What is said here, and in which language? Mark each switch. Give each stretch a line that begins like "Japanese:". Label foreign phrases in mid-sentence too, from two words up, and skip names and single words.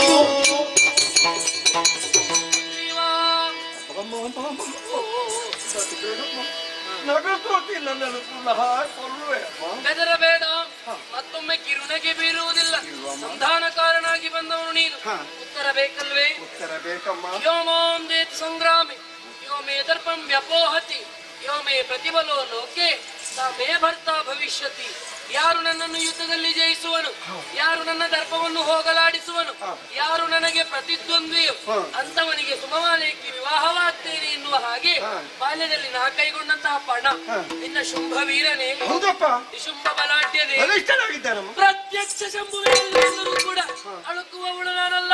Kannada: ಬೆದರಬೇಡ, ಮತ್ತೊಮ್ಮೆ ಕಿರುನಗೆ ಬೀರುವುದಿಲ್ಲ. ಸಂಧಾನಕಾರನಾಗಿ ಬಂದವನು ನೀನು. ಉತ್ತರ ಬೇಕಲ್ವೇ? ಉತ್ತರ ಬೇಕಮ್ಮ.
Sanskrit: ಯೋಮಾಂ ದೇತ್ ಸಂಗ್ರಾಮಿ ಯೋ ಮೇ ದರ್ಪಂ ವ್ಯಪೋಹತಿ ಯೋ ಮೇ ಪ್ರತಿಬಲೋ ಲೋಕೆ ಸಾ ಮೇ ಭರ್ತಾ ಭವಿಷ್ಯತಿ.
Kannada: ಯಾರು ನನ್ನನ್ನು ಯುದ್ಧದಲ್ಲಿ ಜಯಿಸುವನು, ಯಾರು ನನ್ನ ದರ್ಪವನ್ನು ಹೋಗಲಾಡಿಸುವನು, ಯಾರು ನನಗೆ ಪ್ರತಿದ್ವಂದ್ವಿಯು ಅಂತವನಿಗೆ ಸುಮಮಾಲೇಕಿ ವಿವಾಹವಾಗ್ತೇನೆ ಎನ್ನುವ ಹಾಗೆ ಬಾಲ್ಯದಲ್ಲಿ ನಾ ಕೈಗೊಂಡಂತಹ ಪಣ ನಿನ್ನ ಶುಂಭ ವೀರನೇ, ಶುಂಭ ಬಲಾಢ್ಯನೇ, ಪ್ರತ್ಯಕ್ಷ ಶಂಭುವೆಲ್ಲರೂ ಕೂಡ ಅಳುಕುವವಳು ನಾನಲ್ಲ.